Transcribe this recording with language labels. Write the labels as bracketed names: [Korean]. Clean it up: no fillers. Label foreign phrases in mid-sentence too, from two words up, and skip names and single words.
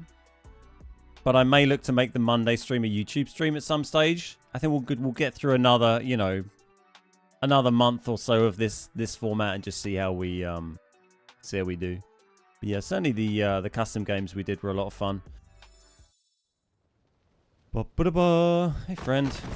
[English] But I may look to make the Monday stream a YouTube stream at some stage. I think we'll get through another, you know, another month or so of this format and just see how we do. But yeah, certainly the custom games we did were a lot of fun. Ba-ba-da-ba. Hey, friend.